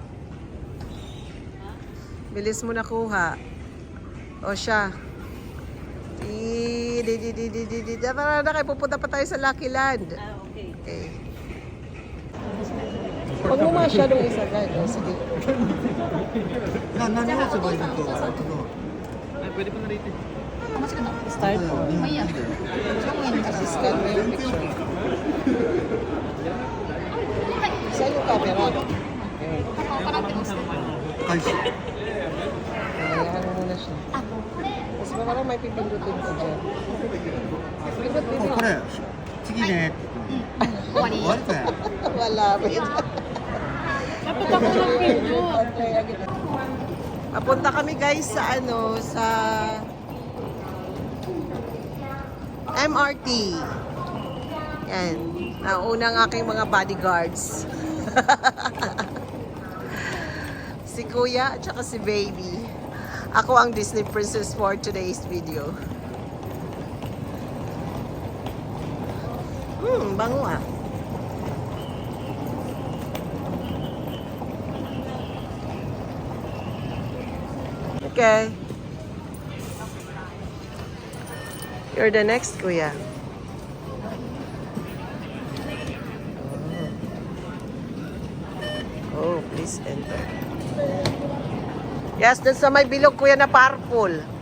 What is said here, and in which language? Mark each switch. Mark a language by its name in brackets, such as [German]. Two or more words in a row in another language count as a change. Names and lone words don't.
[Filipino] Bilis mo nakuha. O siya. Tara na kayo, pupunta pa tayo sa Lucky Land. Okay. Okay. Huwag mo masyadong isa guys. O, sige. [Japanese] 何をすればいいのと、 [Filipino] Pwede po na rito. Start po. [Japanese] まあいいや。 [Filipino] Scan mo yung picture. Saan yung camera? [Japanese] 開始。 [Filipino] Hayaan mo muna siya. Tapos parang may pipindutin ko dyan. Pindut din [Japanese] これ、次ね。終わりかよ。 [Filipino] Wala. Dapat ako lang pindot. Papunta kami guys sa ano, sa MRT. Yan. Nauna ang aking mga bodyguards. Si Kuya at saka si Baby. Ako ang Disney Princess [English] for today's video. [Filipino] Bango ah. Okay. [English] You're the next, Kuya. Oh, please enter. [Filipino] Yes, dun sa may bilog, Kuya, na purple.